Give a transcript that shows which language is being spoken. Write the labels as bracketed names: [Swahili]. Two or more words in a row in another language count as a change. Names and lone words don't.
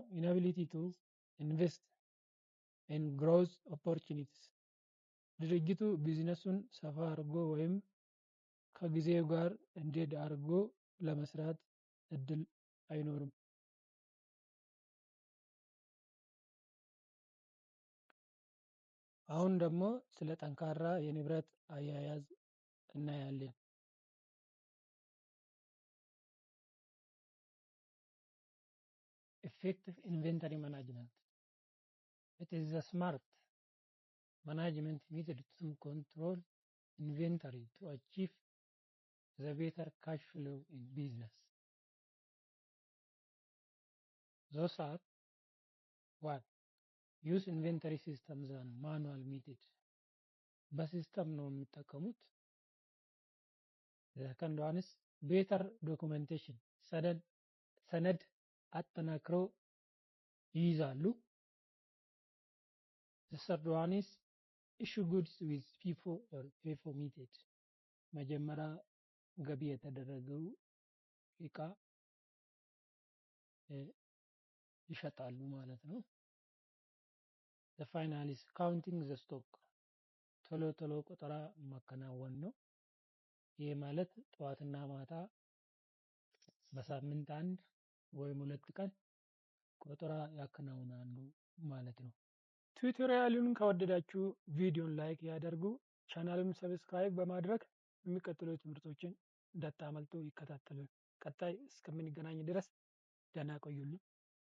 [English] inability to invest in growth opportunities፣ [Amharic] ድርጅቱ ቢዝነሱን ሰፋ አድርጎ ወይም ከጊዜው ጋር እንዲሄድ አድርጎ ለመስራት እድል አይኖርም። አሁን ደግሞ ስለ ጠንካራ የንብረት አያያዝ እናያለን። [English] effective inventory management, it is a smart management method to control inventory to achieve the better cash flow in business. Those are: 1. Use inventory systems and manual method, [Amharic] በሲስተም ነው የሚጠቀሙት። [English] The second one is better documentation, [Amharic] ሰነድ አጠናክረው ይይዛሉ። [English] The third one is issue goods with FIFO or FIFO method, [Amharic] መጀመሪያ ገቢ የተደረገው እቃ ይሸጣሉ ማለት ነው። [English] The final is counting the stock, [Amharic] ቶሎ ቆጠራ ማከናወን ነው። ይህ ማለት ጠዋትና ማታ በሳምንት አንድ ወይም 2 ቀን ቆጠራ ያከናውናሉ ማለት ነው። ቱቶሪያሉን ከወደዳችሁ ቪዲዮን ላይክ ያደርጉ፣ ቻናሉን ሰብስክራይብ በማድረግ የሚቀጥሉ ትምህርቶችን እንዳታመልጡ ይከታተሉ። ቀጣይ እስከምንገናኝ ድረስ ደህና ቆዩልኝ።